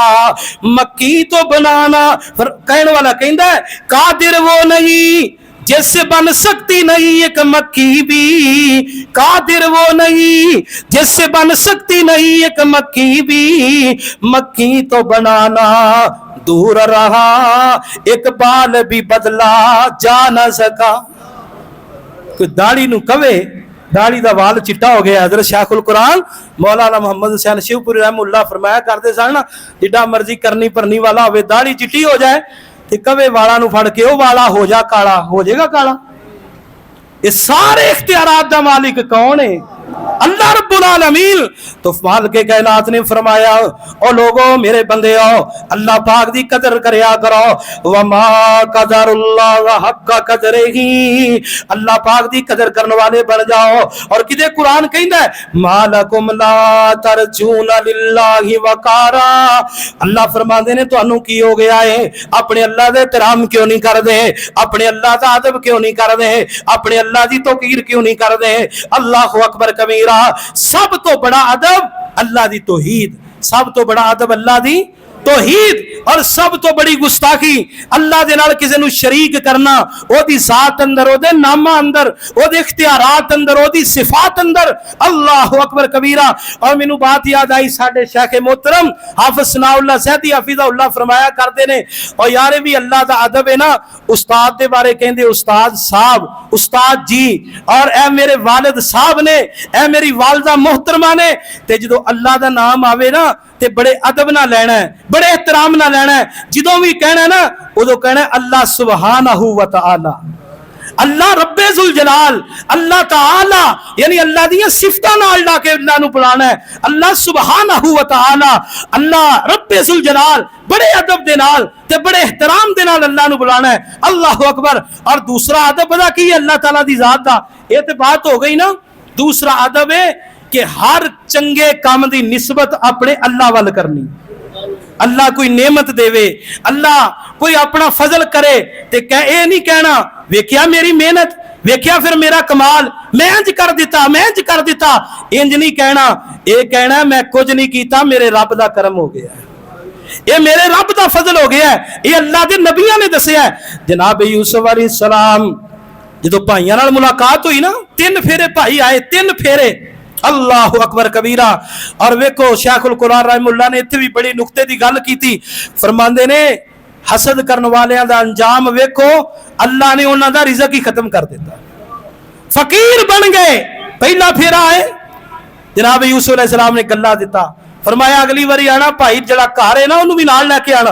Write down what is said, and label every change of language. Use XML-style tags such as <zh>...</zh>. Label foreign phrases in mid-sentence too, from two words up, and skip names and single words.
<pa>مکی تو بنانا، کہنے والا کہندہ ہے قادر وہ نہیں جس سے بن سکتی نہیں ایک مکی بھی، قادر وہ نہیں جس سے بن سکتی نہیں ایک مکی بھی، مکی تو بنانا دور رہا، ایک بال بھی بدلا جا نہ سکا۔ کوئی داڑھی نو کہے داڑھی دا وال چٹا ہو گیا، حضرت شیخ القرآن مولانا محمد حسین شیو پوری رحم اللہ فرمایا کرتے سن، جڈا مرضی کرنی پرنی والا ہوئے داڑھی چٹی ہو جائے تے کبے والا نو پھڑ کے او والا ہو جا کالا، ہو جائے گا کالا۔ یہ سارے اختیارات دا مالک کون ہے؟</pa> <ar>الله رب العالمين.</ar> <pa>تو مالک کائنات نے فرمایا، او لوکو میرے بندے آؤ، اللہ پاک دی قدر کریا کرو.</pa> <ar>وما قدروا الله حق قدره,</ar> <pa>اللہ پاک دی قدر کرنے والے بن جاؤ. اور کدے قرآن کہندا ہے,</pa> <ar>ما لكم لا ترجون لله وقارا,</ar> <pa>اللہ فرماندے نے تہانوں کی ہو گیا ہے، اپنے اللہ دے احترام کیوں نہیں کردے، اپنے اللہ دا ادب کیوں نہیں کردے، اپنے اللہ دی توقیر کیوں نہیں کردے.</pa> <ar>الله أكبر كبيرا.</ar> <pa>سب توں وڈا ادب اللہ دی توحید، سب توں وڈا ادب اللہ دی توحید، اور سب توں وڈی گستاخی اللہ دے نال کسے نوں شریک کرنا، اوہدی ذات اندر، اوہدے ناماں اندر، اوہدے اختیارات اندر، اوہدی صفات اندر.</pa> <ar>الله أكبر كبيرا.</ar> <pa>اور مینوں بات یاد آئی، ساڈے شیخ محترم حافظ ثناءاللہ سعیدی حفظہ اللہ فرمایا کرتے نے، اور یار بھی اللہ دا ادب ہے نا. استاد دے بارے کہندے، استاد صاحب، استاد جی، اور اے میرے والد صاحب نے، اے میری والدہ محترمہ نے. تے جدوں اللہ دا نام آوے نا تے وڈے ادب نال لینا ہے، وڈے احترام نال لینا ہے. جدوں بھی کہنا نا اودوں کہنا</pa> <ar>الله سبحانه وتعالى، الله رب ذو الجلال,</ar> <pa>اللہ تعالیٰ، یعنی اللہ دی صفتاں نال لا کے اللہ نوں بلانا ہے,</pa> <ar>الله سبحانه وتعالى، الله رب ذو الجلال,</ar> <pa>وڈے ادب دے نال تے وڈے احترام دے نال اللہ نوں بلانا ہے.</pa> <ar>الله أكبر.</ar> <pa>اور دوسرا ادب پتہ کی ہے اللہ تعالیٰ دی ذات دا، یہ تے بات ہو گئی نا. دوسرا ادب ہے کہ ہر چنگے کام دی نسبت اپنے اللہ ول کرنی. اللہ کوئی نعمت دیوے، اللہ کوئی اپنا فضل کرے تے یہ نہیں کہنا ویکھیا میری محنت، ویکھیا فیر میرا کمال، میں انج کر دتا، میں انج کر دتا، انج نہیں کہنا. یہ کہنا میں کجھ نہیں کیتا، میرے رب دا کرم ہو گیا، یہ میرے رب دا فضل ہو گیا ہے، یہ اللہ دے نبیاں نے دسیا ہے. جناب یوسف علیہ السلام جدوں بھائیاں نال ملاقات ہوئی نا، 3 پھیرے بھائی آئے، 3 پھیرے.</pa> <ar>الله أكبر كبيرا.</ar> <pa>اور ویکھو شیخ القرآن رحمہ اللہ نے ایتھے بھی وڈی نکتے دی گل کیتی، فرماندے نے حسد کرن والیاں دا انجام ویکھو، اللہ نے انہاں دا رزق ہی ختم کر دتا، فقیر بن گئے. پہلا پھیرا ہے جناب یوسف علیہ السلام نے غلہ دتا، فرمایا اگلی واری آنا بھائی جیہڑا گھر ہے نا اونہاں نوں بھی نال لے کے آنا.</pa>